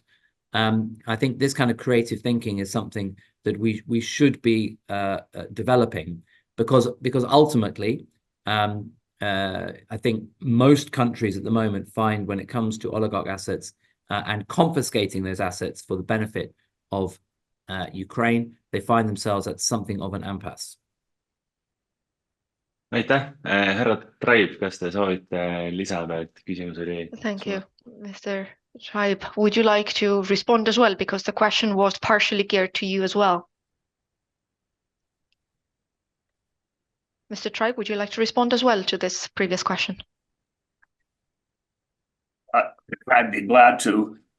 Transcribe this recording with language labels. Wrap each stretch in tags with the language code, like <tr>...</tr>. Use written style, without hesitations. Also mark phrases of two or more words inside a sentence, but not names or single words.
<en>I think this kind of creative thinking is something that we should be developing, because ultimately, I think most countries at the moment find, when it comes to oligarch assets and confiscating those assets for the benefit of Ukraine, they find themselves at something of an impasse.</en> <et>aitäh, härra Tribe, kas te soovite lisada, et küsimus oli?</et> <en>Thank you, Mr. Tribe. Would you like to respond as well, because the question was partially geared to you as well? Mr. Tribe, would you like to respond as well to this previous question? I'd be glad to.</en>